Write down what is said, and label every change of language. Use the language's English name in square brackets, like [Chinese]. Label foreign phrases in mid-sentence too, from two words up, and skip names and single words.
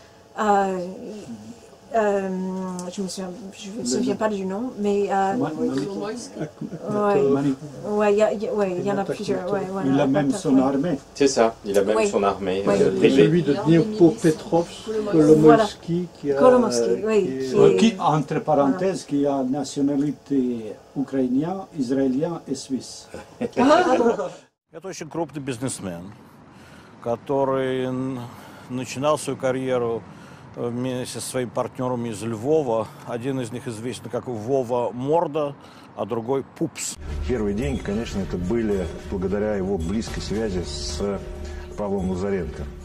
[French] Je me souviens pas du nom, mais il y en a plusieurs. Il a même son armée. C'est ça, il a même son armée. Celui de Dniepropetrovsk, Kolomoïski, qui entre parenthèses, qui a nationalité ukrainienne, israélienne et suisse. [Russian] Это очень крупный бизнесмен, который начинал свою карьеру вместе со своими партнерами из Львова. Один из них известен как Вова Морда, а другой Пупс. Первые деньги, конечно, это были благодаря его близкой связи с Павлом Лазаренко.